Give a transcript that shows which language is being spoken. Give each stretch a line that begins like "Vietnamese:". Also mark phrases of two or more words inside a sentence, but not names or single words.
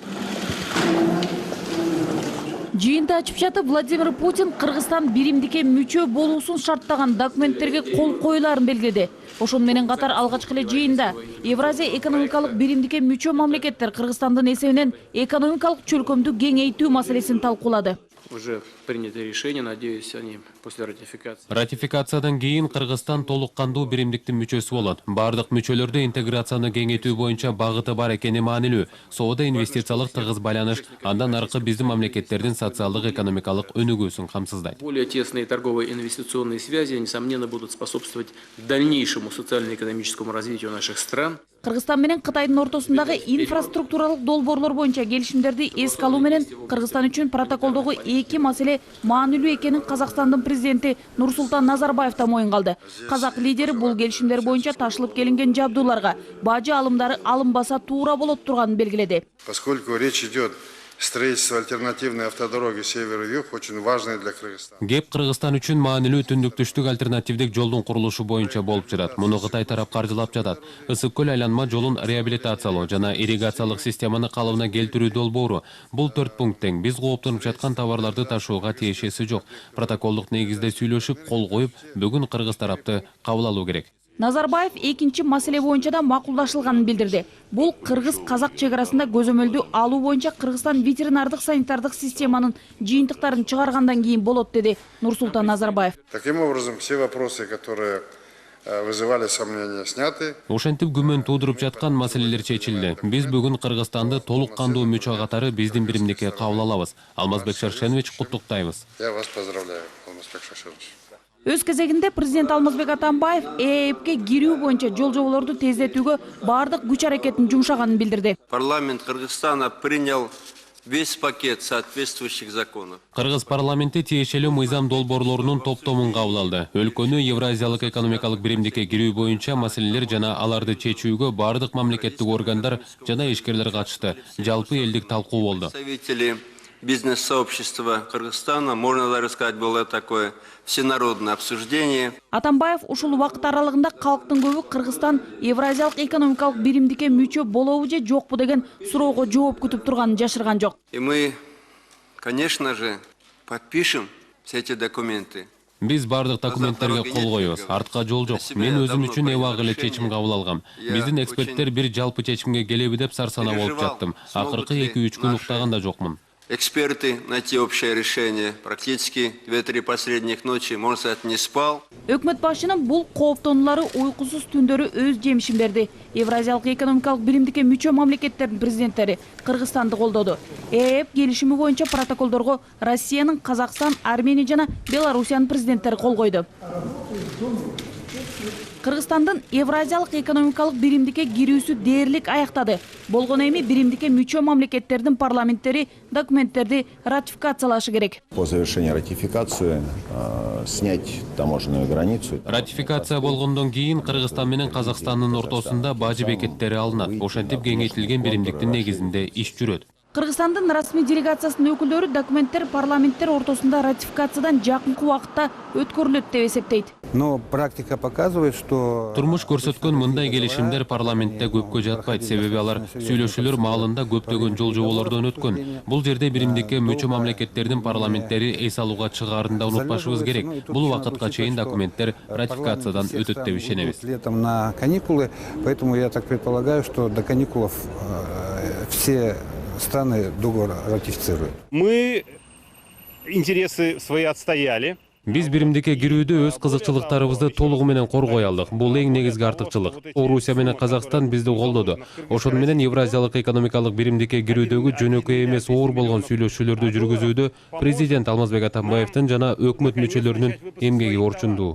Kyrgyz: Жыйынды ачып жатып Владимир Путин Кыргызстан биримдикке мүчө болуусун шарттаган документтерге кол коюларын белгиледи. Ошону менен катар алгачкы эле жыйында Евразия экономикалык биримдикке мүчө мамлекеттер Кыргызстандын эсебинен экономикалык чөлкөмдү кеңейтүү маселесин талкуулады.
Russian: Уже принято решение, надеюсь, они после ратификации.
Kyrgyz: Ратификациядан кийин Кыргызстан толук кандуу биримдиктин мүчөсү болот. Бардык мүчөлөрдө интеграцияны кеңейтүү боюнча багыты бар экени маанилүү. Соода инвестициялык тыгыз байланыш, андан аркы биздин мамлекеттердин социалдык экономикалык өнүгүүсүн камсыздайт.
Russian: Более тесные торговые и инвестиционные связи, несомненно, будут способствовать дальнейшему социально-экономическому развитию наших стран.
Kyrgyz: Кыргызстан менен Кытайдын ортосундагы инфраструктуралык долбоорлор боюнча келишимдерди эске алуу менен Кыргызстан үчүн протоколдогу эки маселе маанилүү экенин Казакстандын президенти Нурсултан Назарбаев да моюнга алды. Казак лидери бул келишимдер боюнча ташылып келинген жабдууларга бажы алымдары алынбаса туура болот турганын белгиледи.
Russian: Поскольку речь идет строительство альтернативной автодороги север-юг очень важное для Кыргызстана.
Kyrgyz: Кеп Кыргызстан үчүн маанилүү түндүк-түштүк альтернативдик жолдун курулушу боюнча болуп жатат. Муну Кытай тарап каржылап жатат. Ысык көл айланма жолун реабилитациялоо жана ирригациялык системаны калыбына келтирүү долбоору. Бул 4 пункт тең. Биз кооптонуп жаткан товарларды ташууга тиешеси жок. Протоколдук негизде сүйлөшүп, кол коюп, бүгүн Кыргыз тарапты кабыл алуу керек. Назарбаев экинчи маселе боюнча да макулдашылганын билдирди. Бул кыргыз-казак чек арасында көзөмөлдү алуу боюнча Кыргызстан ветеринардык санитардык системанын жыйынтыктарын чыгаргандан кийин болот, деди Нурсултан Назарбаев.
Russian: Таким образом, все вопросы, которые вызывали сомнения, сняты.
Kyrgyz: Ошентип күмөн туудуруп жаткан маселелер чечилди. Биз бүгүн Кыргызстанды толук кандуу мүчө катары биздин биримдикке кабыл алабыз. Алмазбек Шаршенович, куттуктайбыз.
Russian: Я вас поздравляю, Алмазбек Шаршенович.
Kyrgyz: Өз кезегинде президент Алмазбек Атамбаев ЭЭПке кирүү боюнча жол жоболорду тездетүүгө бардык күч аракетин жумшаганын билдирди.
Russian: Парламент Кыргызстана принял весь пакет соответствующих законов.
Kyrgyz: Кыргыз парламенти тиешелүү мыйзам долбоорлорунун топтомун кабыл алды. Өлкөнү Евразиялык экономикалык биримдикке кирүү боюнча маселелер жана аларды чечүүгө бардык мамлекеттик органдар жана ишкерлер катышты. Жалпы элдик талкуу болду.
Russian: Представители бизнес-сообщества Кыргызстана, можно даже сказать, было такое всенародное обсуждение.
Kyrgyz: Атамбаев ушул убакыт аралыгында калктын көбү Кыргызстан Евразиялык экономикалык биримдикке мүчө болобу же жокпу деген суроого жооп күтүп турганын жашырган жок.
Russian: И мы, конечно же, подпишем все эти документы.
Kyrgyz: Биз бардык документтерге кол коебуз. Артка жол жок. Мен өзүм үчүн эбак эле чечим кабыл алгам. Биздин эксперттер бир жалпы чечимге келеби деп сарсана болуп жаттым. Акыркы 2-3 күн уктаган да жокмун.
Russian: Эксперты найти общее решение. Практически 2-3 последних ночи, можно сказать, не спал.
Kyrgyz: Өкмөт башчынын бул кооптонуулары уйкусуз түндөрү өз жемишин берди. Евразиялык экономикалык биримдикке мүчө мамлекеттердин президенттери Кыргызстанды колдоду. ЭЭП келишими боюнча протоколдорго Россиянын, Казакстан, Армения жана Белоруссиянын президенттери кол койду. Кыргызстандын Евразиялык экономикалык биримдикке кирүүсү дээрлик аяктады. Болгону эми биримдикке мүчө мамлекеттердин парламенттери документтерди ратификациялашы керек.
Russian: По завершении ратификации снять таможенную границу.
Kyrgyz: Ратификация болгондон кийин Кыргызстан менен Казакстандын ортосунда бажы бекеттери алынат. Ошентип кеңейтилген биримдиктин негизинде иш жүрөт. Кыргызстандын расмий делегациясынын өкүлдөрү документтер парламенттер ортосунда ратификациядан жакынкы убакытта өткөрүлөт деп эсептейт.
Russian: Но практика показывает, что
Kyrgyz: Турмуш көрсөткөн мындай келишимдер парламентте көпкө жатпайт, себеби алар сүйлөшүүлөр маалында көптөгөн жол жоболордон өткөн. Бул жерде биримдикке мүчө мамлекеттердин парламенттери эс алууга чыгаарында унутпашыбыз керек. Бул убакытка чейин документтер ратификациядан өтөт деп ишенебиз.
Russian: Летом на каникулы, поэтому я так предполагаю, что до каникулов все страны договор ратифицируют. Мы интересы свои отстояли.
Kyrgyz: Биз биримдикке кирүүдө өз кызыкчылыктарыбызды толугу менен коргой алдык. Бул эң негизги артыкчылык. Орусия менен Казакстан бизди колдоду. Ошону менен Евразиялык экономикалык биримдикке кирүүдөгү жөнөкөй эмес оор болгон сүйлөшүүлөрдү жүргүзүүдө президент Алмазбек Атамбаевдин жана өкмөт мүчөлөрүнүн эмгеги орчундуу.